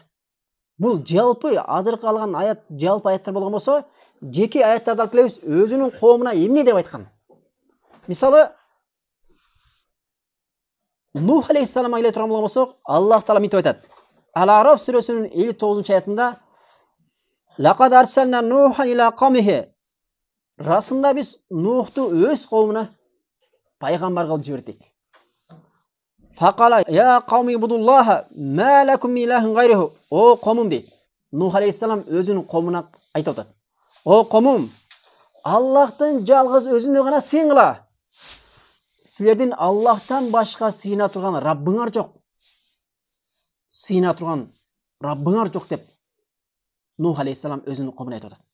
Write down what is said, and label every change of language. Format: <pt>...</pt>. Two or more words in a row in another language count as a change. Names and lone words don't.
<ky>Бул жалпы азыркы алган аят жалпы аяттар болгон болсо, жеке аяттарды алып келебиз, өзүнүн коомуна эмне деп айткан. Мисалы, Nuh алейхиссаламга келе турган болгон болсок, Аллах Таала мынтип айтат. Ал-Араф сүрөсүнүн 59 аятында</ky> <ar>لقد أرسلنا نوحا إلى قومه.</ar> <ky>Расында биз Нухту өз коомуна пайгамбар кылып жибердик.</ky> <ar>فقال يا قوم اعبدوا الله ما لكم إله غيره.</ar> <ky>О коомум дейт. Нух алейхиссалам өзүнүн коомуна айтып атат. О коомум, Аллахтын жалгыз өзүнө гана сыйынгыла. Силердин Аллахтан башка сыйына турган Раббыңар жок. Сыйына турган Раббыңар жок деп Нух алейхиссалам өзүнүн коомуна айтып атат.</ky>